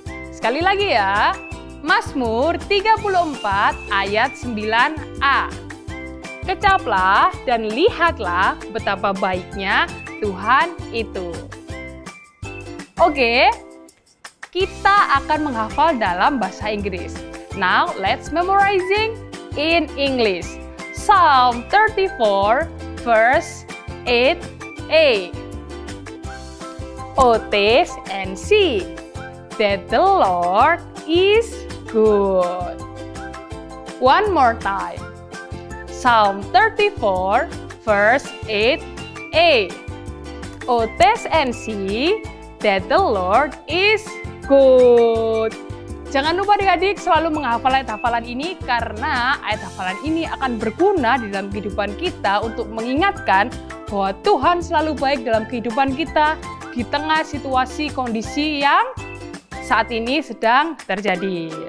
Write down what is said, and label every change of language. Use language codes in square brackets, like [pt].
[id] Sekali lagi ya. Mazmur 34 ayat 9a. Kecaplah dan lihatlah betapa baiknya Tuhan itu. Oke, kita akan menghafal dalam bahasa Inggris. [en] Now, let's memorizing in English. Psalm 34 verse 8a. Oh, taste and see that the Lord is good. One more time. Psalm 34 verse 8a. Oh, taste and see that the Lord is good. [id] Jangan lupa adik-adik selalu menghafal ayat hafalan ini karena ayat hafalan ini akan berguna di dalam kehidupan kita untuk mengingatkan bahwa Tuhan selalu baik dalam kehidupan kita di tengah situasi kondisi yang saat ini sedang terjadi.